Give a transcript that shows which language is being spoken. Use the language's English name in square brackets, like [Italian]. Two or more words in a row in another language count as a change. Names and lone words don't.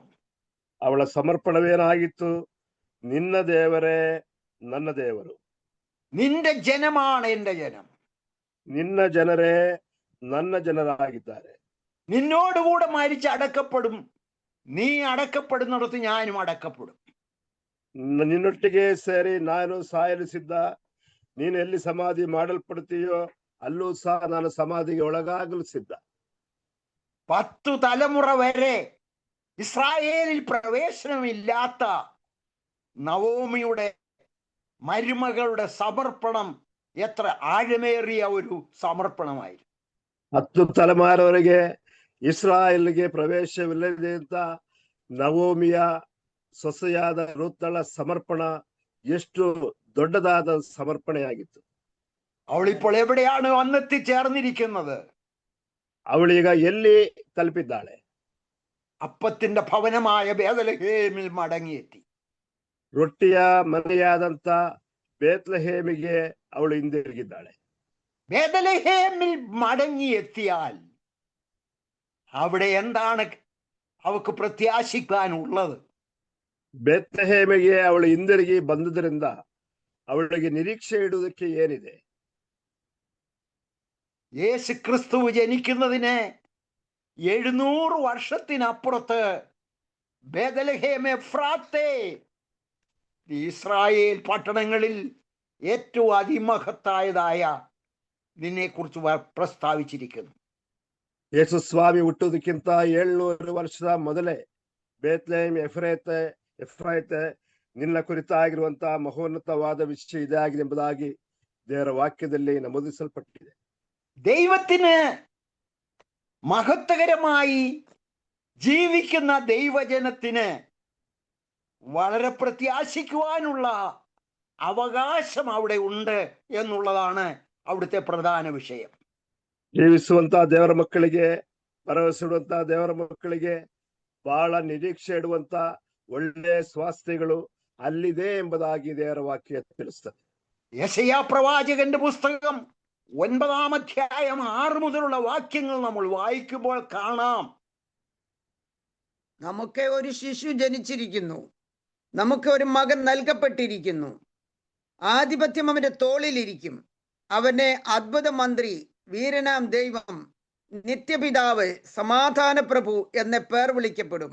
[Kannada] ಅವಳ ಸಮರ್ಪಣವೇನಾಗಿತ್ತು? ನಿನ್ನ ದೇವರೇ ನನ್ನ ದೇವರು, [Malayalam] നിന്റെ ജനമാണ് എൻ്റെ ജനം, [Kannada] ನಿನ್ನ ಜನರೇ ನನ್ನ ಜನರಾಗಿದ್ದಾರೆ. [Malayalam] നിന്നോടുകൂടെ മരിച്ച് അടക്കപ്പെടും, നീ അടക്കപ്പെടുന്നിടത്ത് ഞാനും അടക്കപ്പെടും. [Kannada] ನಿನ್ನೊಟ್ಟಿಗೆ ಸೇರಿ ನಾನು ಸಾಯಲು ಸಿದ್ಧ, ನೀನು ಎಲ್ಲಿ ಸಮಾಧಿ ಮಾಡಲ್ಪಡ್ತೀಯೋ ಅಲ್ಲೂ ಸಹ ನಾನು ಸಮಾಧಿಗೆ ಒಳಗಾಗಲು ಸಿದ್ಧ. [Malayalam] 10 തലമുറ വരെ ഇസ്രായേലിൽ പ്രവേശനമില്ലാത്ത നവോമിയുടെ മരുമകളുടെ സമർപ്പണം എത്ര ആഴമേറിയ ഒരു സമർപ്പണമായിരുന്നു. [Kannada] 10 ತಲೆಮಾರವರೆಗೆ ಇಸ್ರಾಯೇಲ್ಗೆ ಪ್ರವೇಶವಿಲ್ಲದೆ ಅಂತ ನವೋಮಿಯ ಸೊಸೆಯಾದ ರೂತಳ ಸಮರ್ಪಣ ಎಷ್ಟು ದೊಡ್ಡದಾದ ಸಮರ್ಪಣೆಯಾಗಿತ್ತು. [Malayalam] അവളിപ്പോൾ എവിടെയാണ് വന്നെത്തിച്ചേർന്നിരിക്കുന്നത്? [Kannada] ಅವಳೀಗ ಎಲ್ಲಿ ತಲುಪಿದ್ದಾಳೆ? [Malayalam] അപ്പത്തിന്റെ ഭവനമായ ബേത്ലഹേമിൽ മടങ്ങിയെത്തി. [Kannada] ರೊಟ್ಟಿಯ ಮನೆಯಾದಂತ ಬೇತ್ಲೆಹೇಮಿಗೆ ಅವಳು ಹಿಂದಿರುಗಿದ್ದಾಳೆ. [Malayalam] ബേത്ലഹേമിൽ മടങ്ങിയെത്തിയാൽ അവിടെ എന്താണ് അവൾക്ക് പ്രത്യാശിക്കാനുള്ളത്? [Kannada] ಬೇತ್ಲೆಹೇಮಿಗೆ ಅವಳು ಹಿಂದಿರುಗಿ ಬಂದುದರಿಂದ ಅವಳಿಗೆ ನಿರೀಕ್ಷೆ ಇಡುವುದಕ್ಕೆ ಏನಿದೆ? [Malayalam] യേശു ക്രിസ്തു ജനിക്കുന്നതിന് 700 വർഷത്തിനപ്പുറത്ത് ബേത്ലഹേം എഫ്രാത്തെ ഇസ്രായേൽ പട്ടണങ്ങളിൽ ഏറ്റവും അതിമഹത്തായതായ ഇതിനെക്കുറിച്ച് പ്രസ്താവിച്ചിരിക്കുന്നു. [Kannada] ಯೇಸು ಸ್ವಾಮಿ ಹುಟ್ಟುವುದಕ್ಕಿಂತ 700 ವರ್ಷದ ಮೊದಲೇ ಬೇತ್ಲೆಹೇಮ್ ಎಫ್ರಾಯತೆ ನಿನ್ನ ಕುರಿತಾಗಿರುವಂತಹ ಮಹೋನ್ನತವಾದ ವಿಷಯ ಇದಾಗಿದೆ ಎಂಬುದಾಗಿ ದೇವರ ವಾಕ್ಯದಲ್ಲಿ ನಮೂದಿಸಲ್ಪಟ್ಟಿದೆ. [Malayalam] ദൈവത്തിന് മഹത്വകരമായി ജീവിക്കുന്ന ദൈവജനത്തിന് വളരെ പ്രത്യാശിക്കുവാനുള്ള അവകാശം അവിടെ ഉണ്ട് എന്നുള്ളതാണ് അവിടുത്തെ പ്രധാന വിഷയം. [Kannada] ಜೀವಿಸುವಂತಹ ದೇವರ ಮಕ್ಕಳಿಗೆ, ಭರವಸೆ ಇಡುವಂತಹ ದೇವರ ಮಕ್ಕಳಿಗೆ ಬಹಳ ನಿರೀಕ್ಷೆ ಇಡುವಂತ ಒಳ್ಳೆ ಸ್ವಾಸ್ಥ್ಯಗಳು അല്ലിതേ ಎಂಬುದಾಗಿ ದೇವರ ವಾಕ್ಯ ತಿಳಿಸ್ತದೆ. [Malayalam] യെശയ്യാ പ്രവാചകന്റെ പുസ്തകം 9-ാം അധ്യായം 6 മുതലുള്ള വാക്യങ്ങൾ നമ്മൾ വായിക്കുമ്പോൾ കാണാം, നമുക്ക് ഒരു ശിശു ജനിച്ചിരിക്കുന്നു, നമുക്ക് ഒരു മകൻ നൽകപ്പെട്ടിരിക്കുന്നു, ആധിപത്യം അവന്റെ തോളിലിരിക്കും, അവനെ അത്ഭുത മന്ത്രി, വീരനാം ദൈവം, നിത്യപിതാവ്, സമാധാന പ്രഭു എന്ന പേർ വിളിക്കപ്പെടും.